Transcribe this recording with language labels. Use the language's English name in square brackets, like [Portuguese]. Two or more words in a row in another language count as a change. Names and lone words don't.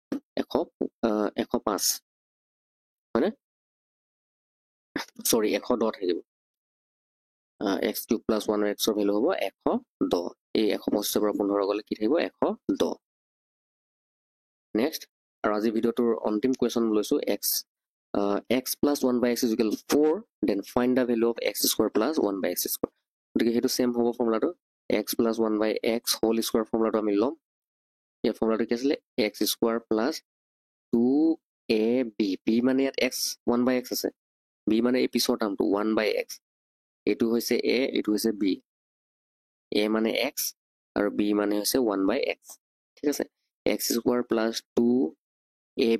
[Assamese] 105, হয়নে? চৰি, 110 থাকিব. [English] x cube plus 1 x [Assamese] ৰ ভেলু হ'ব [English] 110. [Assamese] এই 125ৰ পৰা 15 গ'লে কি থাকিব? 110. নেক্সট, আৰু আজি ভিডিঅ'টোৰ অন্তিম কুৱেশ্যন লৈছোঁ, [English] x x plus 1 by x is equal 4, then find the value of x square plus 1 by x square. [Assamese] গতিকে সেইটো সেম হ'ব ফৰ্মুলাটো [English] x plus 1 by x whole square [Assamese] ফৰ্মুলাটো আমি ল'ম ইয়াৰ ফৰ্মুলাটো কি আছিলে [English] x square plus 2ab b [Assamese] মানে ইয়াত [English] x 1 by x [Assamese] আছে b মানে এই পিছৰ টাৰ্মটো [English] 1 by x [Assamese] এইটো হৈছে a এইটো হৈছে b a মানে x আৰু b মানে হৈছে 1 by x ঠিক আছে [English] x square plus 2ab